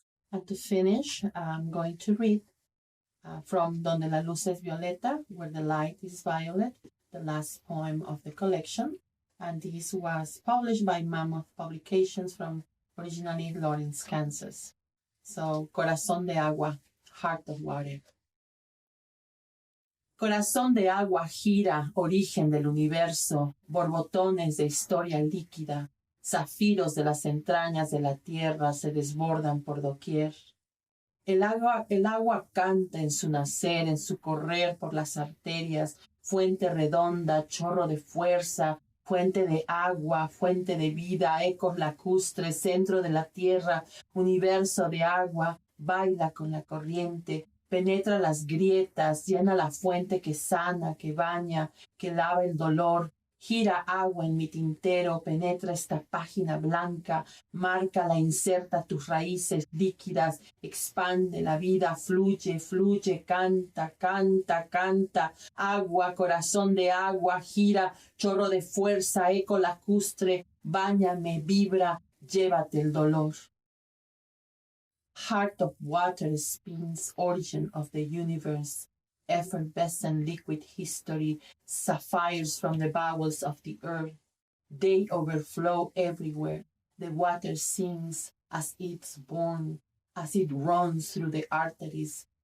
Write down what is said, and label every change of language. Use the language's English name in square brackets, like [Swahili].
[English] And to finish, I'm going to read from Donde la luz es violeta, Where the light is violet, the last poem of the collection. And this was published by Mammoth Publications from originally Lawrence, Kansas. So, Corazón de Agua, Heart of Water. [Spanish] Corazón de agua gira, origen del universo, borbotones de historia líquida, zafiros de las entrañas de la tierra se desbordan por doquier. El agua canta en su nacer, en su correr por las arterias, fuente redonda, chorro de fuerza, fuente de agua, fuente de vida, ecos lacustres, centro de la tierra, universo de agua, baila con la corriente, penetra las grietas, llena la fuente que sana, que baña, que lava el dolor, gira agua en mi tintero, penetra esta página blanca, márcala, inserta tus raíces líquidas, expande la vida, fluye, fluye, canta, canta, canta, agua, corazón de agua, gira, chorro de fuerza, eco lacustre, báñame, vibra, llévate el dolor. [English] Heart of water spins, origin of the universe, effervescent liquid history, sapphires from the bowels of the earth. They overflow everywhere. The water sings as it's born, as it runs through the arteries.